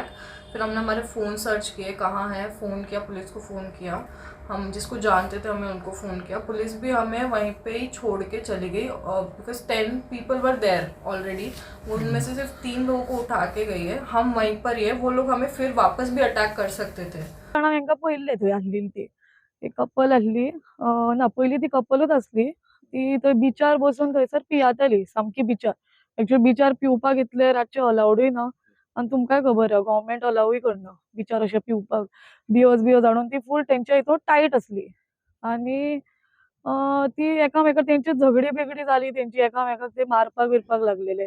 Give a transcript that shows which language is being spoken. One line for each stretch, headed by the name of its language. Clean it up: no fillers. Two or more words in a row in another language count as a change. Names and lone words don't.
Hindi: फिर हमने हमारे फ़ोन सर्च किए, कहाँ है, फ़ोन किया, पुलिस को फ़ोन किया, हम जिसको जानते थे हमें उनको फ़ोन किया। पुलिस भी हमें वहीं पे ही छोड़ के चली गई,
English: because 10 people were there already.
Hindi: उनमें से सिर्फ 3 लोगों को उठा के गई है, हम वहीं पर ही है। वो लोग हमें फिर वापस भी अटैक कर सकते थे।
Konkani: हांगा पयल्ले थंय आसली ती एक कपल आसली, ना पयली ती कपलूच आसली। ती थंय बिचार बसून थंयसर पियाताली सामकी बिचार। एक्चुअली बिचार पिवपाक इतले रातचे अलाउडूय ना, आनी तुमकांय खबर आहा गव्हर्मेंट अलावूय करना बिचार अशें पिवपाक। बियोज हाडून ती फूल तेंच्या हितून टायट आसली। आनी ती एकामेका तेंची झगडी बिगडी जाली, तेंची एकामेकाक ते मारपाक बिरपाक लागलेले।